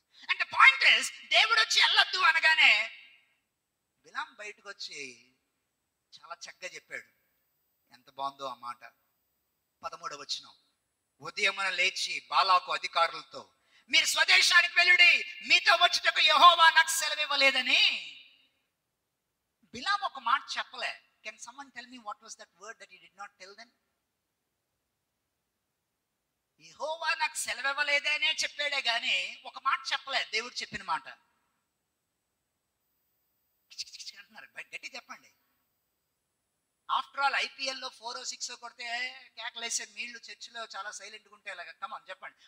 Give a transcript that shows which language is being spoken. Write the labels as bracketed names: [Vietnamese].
[Telugu] అంటే [English] point is, [Telugu] దేవుడు వచ్చి వెళ్ళొద్దు అనగానే బిలాం బయటకు వచ్చి చాలా చక్కగా చెప్పాడు. ఎంత బాగుందో ఆ మాట. 13వ వచనం, ఉదయమున లేచి బాలాకు అధికారులతో, మీరు స్వదేశానికి వెళ్ళుడి, మీతో వచ్చుటకు యెహోవా నాకు సెలవివ్వలేదని. బిలాం ఒక మాట చెప్పలే. [English] Can someone tell me what was that word that he did not tell them? [Telugu] యెహోవా నాకు సెలవివ్వలేదనే చెప్పాడే గాని ఒక మాట చెప్పలే. దేవుడు చెప్పిన మాట అంటున్నారు. గట్టి చెప్పండి. [English] after all [Telugu] ఐపీఎల్లో 4-6 కొడితే కేకలేసే మీళ్ళు చర్చిలో చాలా సైలెంట్గా ఉంటే ఎలాగ? కమాన్ చెప్పండి.